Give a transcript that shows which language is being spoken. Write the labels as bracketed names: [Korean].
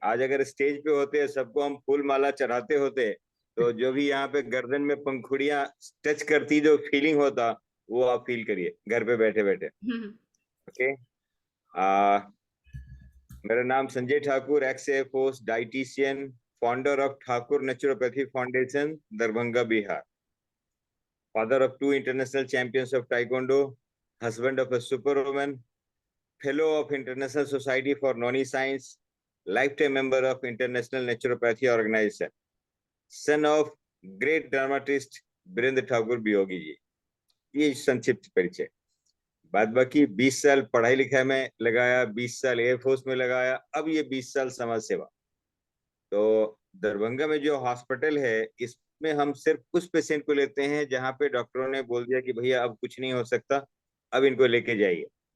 [Hindi] आज अगर स्टेज पे होते सबको हम फूल माला चढ़ाते होते तो जो भी यहाँ पे गर्दन में पंखुड़ियां टच करती जो फीलिंग होता वो आप फील करिए घर पे बैठे बैठे। ओके। आ मेरा नाम Sanjay Thakur, x air force dietitian, founder of Thakur naturopathy foundation, Darbhanga, Bihar. [English] Father of two international champions of Taekwondo, husband of a superwoman, fellow of International Society for Noni-Science, lifetime member of International Naturopathy Organization, son of great dramatist Virendra Thakur Biyogi ji. [Hindi] ये संक्षिप्त परिचय। बाद बाकी 20 साल पढ़ाई लिखाई में लगाया, 20 साल एयरफोर्स में लगाया, अब ये 20 साल समाज सेवा। तो दरभंगा में जो हॉस्पिटल है इसमें हम सिर्फ उस पेशेंट को लेते हैं जहां पे डॉक्टरों ने बोल दिया कि भैया अब कुछ नहीं हो सकता, अब इनको लेके जाइए।